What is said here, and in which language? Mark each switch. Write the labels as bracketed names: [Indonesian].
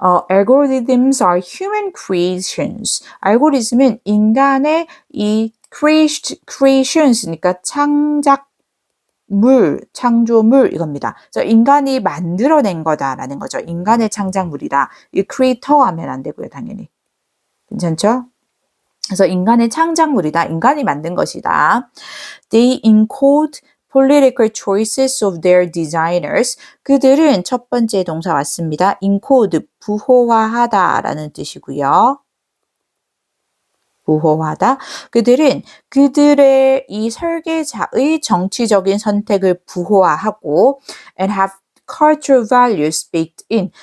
[English] Algorithms are human creations. [Korean] 알고리즘은 인간의 이 creations니까 창작 물, 창조물 이겁니다. 그래서 인간이 만들어낸 거다라는 거죠. 인간의 창작물이다. 이 creator 하면 안 되고요, 당연히. 괜찮죠? 그래서 인간의 창작물이다. 인간이 만든 것이다. [English] They encode political choices of their designers. [Korean] 그들은 첫 번째 동사 왔습니다. encode, 부호화하다라는 뜻이고요. 부호화하다. 그들은 그들의 이 설계자의 정치적인 선택을 부호화하고 [English] and have cultural values baked in.